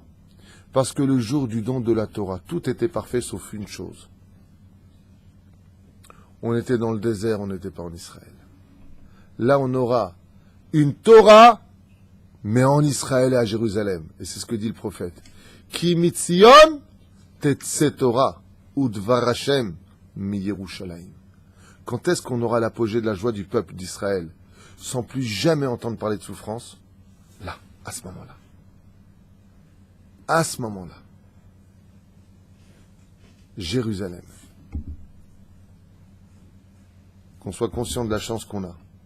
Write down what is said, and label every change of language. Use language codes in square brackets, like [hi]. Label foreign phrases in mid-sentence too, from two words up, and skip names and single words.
[fr] Parce que le jour du don de la Torah, tout était parfait sauf une chose. On était dans le désert, on n'était pas en Israël. Là, on aura une Torah, mais en Israël et à Jérusalem. Et c'est ce que dit le prophète. [he] כי מציון תצא תורה. ודבר השם מירושלים. [fr] Quand est-ce qu'on aura l'apogée de la joie du peuple d'Israël, sans plus jamais entendre parler de souffrance? Là, à ce moment-là. À ce moment-là. Jérusalem. Qu'on soit conscient de la chance qu'on a.